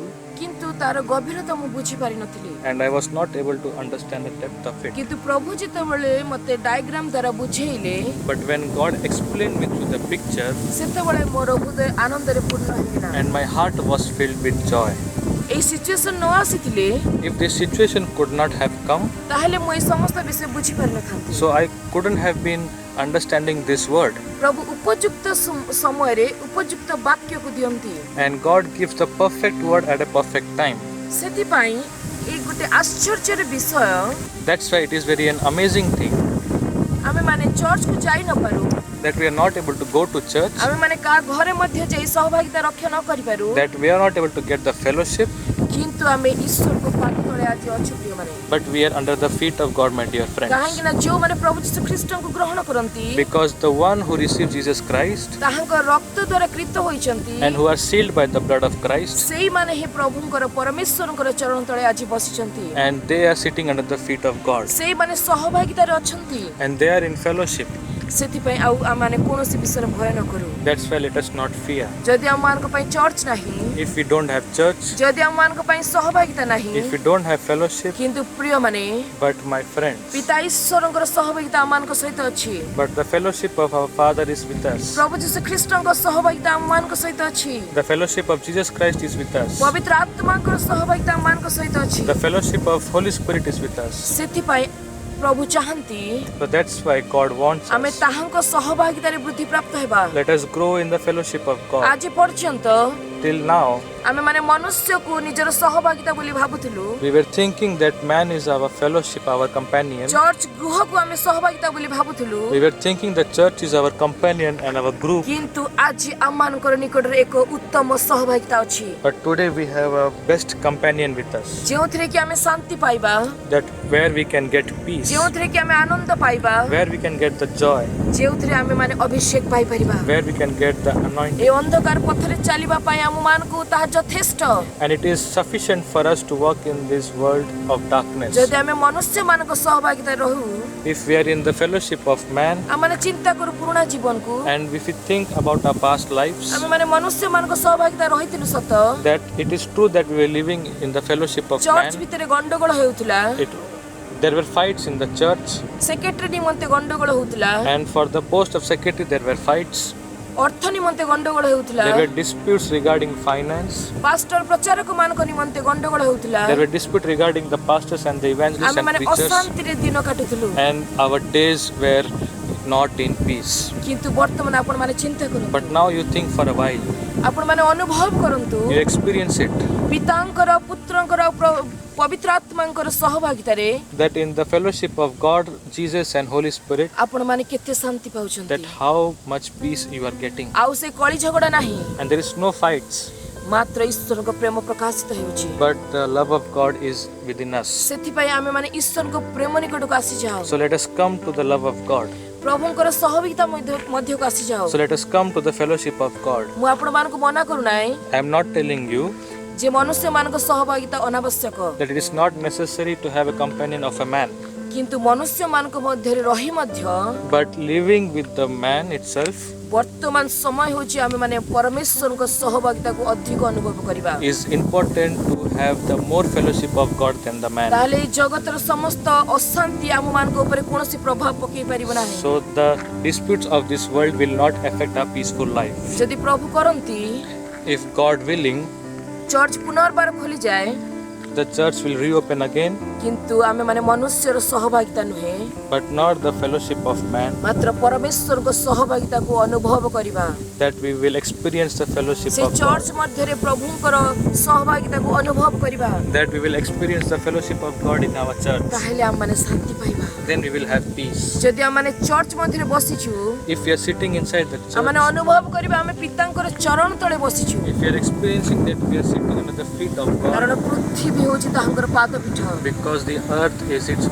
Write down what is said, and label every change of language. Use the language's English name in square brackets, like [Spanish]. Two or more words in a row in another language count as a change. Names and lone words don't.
[Odia] କିନ୍ତୁ ତାର ଗଭୀରତା ମୁଁ ବୁଝିପାରିନଥିଲି। [English] and I was not able to understand the depth of it. [Odia] କିନ୍ତୁ ପ୍ରଭୁ ଯେତେବେଳେ ମୋତେ ଡାଇଗ୍ରାମ ଦ୍ୱାରା ବୁଝେଇଲେ [English] But when God explained me through the picture, [Odia] ସେତେବେଳେ ମୋର ହୃଦୟ ଆନନ୍ଦରେ ପୂର୍ଣ୍ଣ ହେଇଗଲା। [English] and my heart was filled with joy. [Odia] ଏଇ ସିଚୁଏସନ ନ ଆସିଥିଲେ [English] If this situation could not have come, [Odia] ତାହେଲେ ମୁଁ ଏଇ ସମସ୍ତ ବିଷୟ ବୁଝିପାରିନଥାନ୍ତି। [English] so I couldn't have been understanding this word. [Odia] ପ୍ରଭୁ ଉପଯୁକ୍ତ ସମୟରେ ଉପଯୁକ୍ତ ବାକ୍ୟକୁ ଦିଅନ୍ତି। [English] And God gives the perfect word at a perfect time. [Odia] ସେଥିପାଇଁ ଏଇ ଗୋଟେ ଆଶ୍ଚର୍ଯ୍ୟର ବିଷୟ, [English] That's why it is very an amazing thing [Odia] ଆମେ ମାନେ ଚର୍ଚ୍ଚକୁ ଯାଇ ନ ପାରୁ, [English] that we are not able to go to church, [Odia] ଆମେ ମାନେ କାହା ଘରେ ମଧ୍ୟ ଯାଇ ସହଭାଗିତା ରକ୍ଷା ନ କରିପାରୁ, [English] that we are not able to get the fellowship, [Odia] କିନ୍ତୁ ଆମେ ଈଶ୍ୱରଙ୍କ ପାଦ ତଳେ ଆଜି ଅଛୁ ପ୍ରିୟମାନେ। [English] but we are under the feet of God, my dear friends. [Odia] କାହିଁକି ନା ଯେଉଁମାନେ ପ୍ରଭୁ ଯୀଶୁ ଖ୍ରୀଷ୍ଟଙ୍କୁ ଗ୍ରହଣ କରନ୍ତି [English] Because the one who received Jesus Christ [Odia] ତାହାଙ୍କ ରକ୍ତ ଦ୍ୱାରା କ୍ରୀତ ହୋଇଛନ୍ତି, [English] and who are sealed by the blood of Christ, [Odia] ସେଇମାନେ ହିଁ ପ୍ରଭୁଙ୍କର ପରମେଶ୍ୱରଙ୍କର ଚରଣ ତଳେ ଆଜି ବସିଛନ୍ତି। [English] and they are sitting under the feet of God, [Odia] ସେଇମାନେ ସହଭାଗିତାରେ ଅଛନ୍ତି। [English] and they are in fellowship. [Odia] ସେଥିପାଇଁ ଆଉ ଆମମାନେ କୌଣସି ବିଷୟରେ ଭୟ ନ କରୁ। [English] That's why let us not fear. [Odia] ଯଦି ଆମମାନଙ୍କ ପାଇଁ ଚର୍ଚ୍ଚ ନାହିଁ, [English] If we don't have church, [Odia] ଯଦି ଆମମାନଙ୍କ ପାଇଁ ସହଭାଗିତା ନାହିଁ, [English] if we don't have fellowship, [Odia] କିନ୍ତୁ ପ୍ରିୟମାନେ [English] but my friends, [Odia] ପିତା ଈଶ୍ୱରଙ୍କର ସହଭାଗିତା ଆମମାନଙ୍କ ସହିତ ଅଛି। [English] but the fellowship of our Father is with us. [Odia] ପ୍ରଭୁ ଯୀଶୁ ଖ୍ରୀଷ୍ଟଙ୍କ ସହଭାଗିତା ଆମମାନଙ୍କ ସହିତ ଅଛି। [English] The fellowship of Jesus Christ is with us. [Odia] ପବିତ୍ର ଆତ୍ମାଙ୍କର ସହଭାଗିତା ଆମମାନଙ୍କ ସହିତ ଅଛି। [English] The fellowship of Holy Spirit is with us. [Odia] ସେଥିପାଇଁ ପ୍ରଭୁ ଚାହାନ୍ତି [English] So that's why God wants [Odia] ଆମେ [English] us. [Odia] ତାହାଙ୍କ ସହଭାଗିତାରେ ବୃଦ୍ଧି ପ୍ରାପ୍ତ ହେବା। [English] Let us grow in the fellowship of God. [Odia] ଆଜି ପର୍ଯ୍ୟନ୍ତ [English] Till now, [Odia] ଆମେ ମାନେ ମନୁଷ୍ୟକୁ ନିଜର ସହଭାଗିତା ବୋଲି ଭାବୁଥିଲୁ। [English] we were thinking that man is our fellowship, our companion. [Odia] ଚର୍ଚ୍ଚ ଗୃହକୁ ଆମେ ସହଭାଗିତା ବୋଲି ଭାବୁଥିଲୁ। [English] We were thinking the church is our companion and our group. [Odia] କିନ୍ତୁ ଆଜି ଆମମାନଙ୍କର ନିକଟରେ ଏକ ଉତ୍ତମ ସହଭାଗିତା ଅଛି, [English] But today we have a best companion with us. [Odia] ଯେଉଁଥିରେ କି ଆମେ ଶାନ୍ତି ପାଇବା, [English] That where we can get peace, [Odia] ଯେଉଁଥିରେ କି ଆମେ ଆନନ୍ଦ ପାଇବା, [English] where we can get the joy, [Odia] ଯେଉଁଥିରେ ଆମେ ମାନେ ଅଭିଷେକ ପାଇପାରିବା। [English] where we can get the anointing. [Odia] ଏ ଅନ୍ଧକାର ପଥରେ ଚାଲିବା ପାଇଁ ଆମମାନଙ୍କୁ ତାହା ଯଥେଷ୍ଟ। [English] And it is sufficient for us to walk in this world of darkness. [Odia] ଯଦି ଆମେ ମନୁଷ୍ୟମାନଙ୍କ ସହଭାଗିତା ରହୁ, [English] If we are in the fellowship of man, [Odia] ଆମମାନେ ଚିନ୍ତା କରୁ ପୁରୁଣା ଜୀବନକୁ, [English] and if we think about our past lives, [Odia] ଆମେ ମାନେ ମନୁଷ୍ୟମାନଙ୍କ ସହଭାଗିତା ରହିଥିଲୁ ସତ, [English] that it is true that we were living in the fellowship of [Odia] ଚର୍ଚ୍ଚ [English] man. [Odia] ଭିତରେ ଗଣ୍ଡଗୋଳ ହେଉଥିଲା, [English] There were fights in the church, [Odia] ସେକ୍ରେଟାରୀ ନିମନ୍ତେ ଗଣ୍ଡଗୋଳ ହେଉଥିଲା, [English] and for the post of secretary there were fights. [Odia] ଅର୍ଥ ନିମନ୍ତେ ଗଣ୍ଡଗୋଳ ହେଉଥିଲା, [English] There were disputes regarding finance. [Odia] ପାଷ୍ଟର ପ୍ରଚାରକ ମାନଙ୍କ ନିମନ୍ତେ ଗଣ୍ଡଗୋଳ ହେଉଥିଲା। [English] There were disputes regarding the pastors and the evangelists [Odia] ଆମେ [English] and [Odia] ମାନେ [English] preachers, [Odia] ଅଶାନ୍ତିରେ ଦିନ କାଟୁଥିଲୁ। [English] and our days were not in peace. [Odia] କିନ୍ତୁ ବର୍ତ୍ତମାନ ଆପଣ ମାନେ ଚିନ୍ତା କରନ୍ତୁ, [English] But now you think for a while, [Odia] ଆପଣ ମାନେ ଅନୁଭବ କରନ୍ତୁ, [English] you experience it, [Odia] ପିତାଙ୍କର ପୁତ୍ରଙ୍କର ଆଉ ପବିତ୍ର ଆତ୍ମାଙ୍କର ସହଭାଗିତାରେ [English] that in the fellowship of God, Jesus and Holy Spirit, [Odia] ଆପଣ ମାନେ କେତେ ଶାନ୍ତି ପାଉଛନ୍ତି। [English] that how much peace you are getting. [Odia] ଆଉ ସେ କଳି ଝଗଡ଼ା ନାହିଁ, [English] And there is no fights, [Odia] ମାତ୍ର ଈଶ୍ୱରଙ୍କ ପ୍ରେମ ପ୍ରକାଶିତ ହେଉଛି। [English] but the love of God is within us. [Odia] ସେଥିପାଇଁ ଆମେ ମାନେ ଈଶ୍ୱରଙ୍କ ପ୍ରେମ ନିକଟକୁ ଆସିଯାଉ, [English] So let us come to the love of God. [Odia] ପ୍ରଭୁଙ୍କର ସହଭାଗିତା ମଧ୍ୟକୁ ଆସିଯାଉ। [English] So let us come to the fellowship of God. [Odia] ମୁଁ ଆପଣମାନଙ୍କୁ ମନା କରୁନାହିଁ [English] I am not telling you [Odia] ଯେ ମନୁଷ୍ୟମାନଙ୍କ ସହଭାଗିତା ଅନାବଶ୍ୟକ, [English] that it is not necessary to have a companion of a man, [Odia] କିନ୍ତୁ ମନୁଷ୍ୟମାନଙ୍କ ମଧ୍ୟରେ ରହି ମଧ୍ୟ [English] but living with the man itself, [Odia] ବର୍ତ୍ତମାନ ସମୟ ହେଉଛି ଆମେ ମାନେ ପରମେଶ୍ୱରଙ୍କ ସହଭାଗିତାକୁ ଅଧିକ ଅନୁଭବ କରିବା [English] is important to have the more fellowship of God than the man. [Odia] ତାହେଲେ ଜଗତର ସମସ୍ତ ଅଶାନ୍ତି ଆମମାନଙ୍କ ଉପରେ କୌଣସି ପ୍ରଭାବ ପକାଇ ପାରିବ ନାହିଁ [English] So the disputes of this world will not affect our peaceful life. [Odia] ଯଦି ପ୍ରଭୁ କରନ୍ତି [English] If God willing, [Odia] ଚର୍ଚ୍ଚ ପୁନର୍ବାର ଖୋଲି ଯାଏ [English] the church will reopen again, [Odia] କିନ୍ତୁ ଆମେ ମାନେ ମନୁଷ୍ୟର ସହଭାଗିତା ନୁହେଁ [English] but not the fellowship of man, [Odia] ମାତ୍ର ପରମେଶ୍ୱରଙ୍କ ସହଭାଗିତାକୁ ଅନୁଭବ କରିବା [English] that we will experience the fellowship [Odia] से [English] of God, [Odia] ଚର୍ଚ୍ଚ ମଧ୍ୟରେ ପ୍ରଭୁଙ୍କର ସହଭାଗିତାକୁ ଅନୁଭବ କରିବା [English] that we will experience the fellowship of God in our church. [Odia] ତାହେଲେ ଆମ ମାନେ ଶାନ୍ତି ପାଇବା [English] Then we will have peace. [Odia] ଯଦି ଆମ ମାନେ ଚର୍ଚ୍ଚ ମଧ୍ୟରେ ବସିଛୁ [English] If we are sitting inside the [Odia] ଆମ ମାନେ [English] church, [Odia] ଅନୁଭବ କରିବା ଆମେ ପିତାଙ୍କର ଚରଣ ତଳେ ବସିଛୁ [English] if we are experiencing that we are sitting under the feet of God, [Odia] କାରଣ ପୃଥିବୀ ହେଉଛି ତାଙ୍କର ପାଦପୀଠ [English] because the earth is its